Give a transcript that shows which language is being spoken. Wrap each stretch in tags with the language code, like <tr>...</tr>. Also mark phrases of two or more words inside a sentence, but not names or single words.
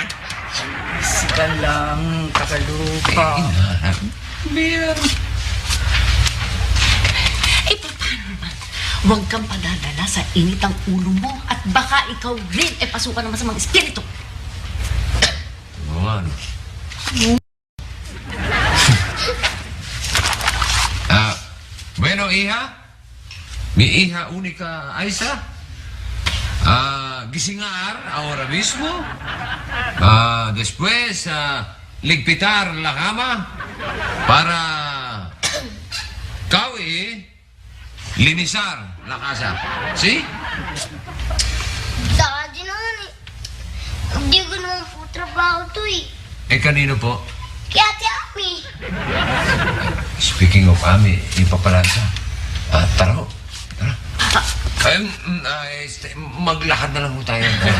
<tl>Sika lang, kakalupa. Eh, paano naman? Huwag kang padadala sa init ang ulo mo at baka ikaw rin eh pasukan ng masamang espiritu. Oo nga,</tl> <es>no? Bueno, hija. Mi hija única, Aisa. Gisingar ahora mismo. Después, ligpitar la cama para linisar la casa. ¿Sí?</es> <tl>Daddy naman eh. Hindi ko naman po trabaho to eh. Eh, kanino po? Kaya Ate Ami. Speaking of Ami, ipapalansa. Tara ho. Tara. Maglakad na lang ho tayo.</tl>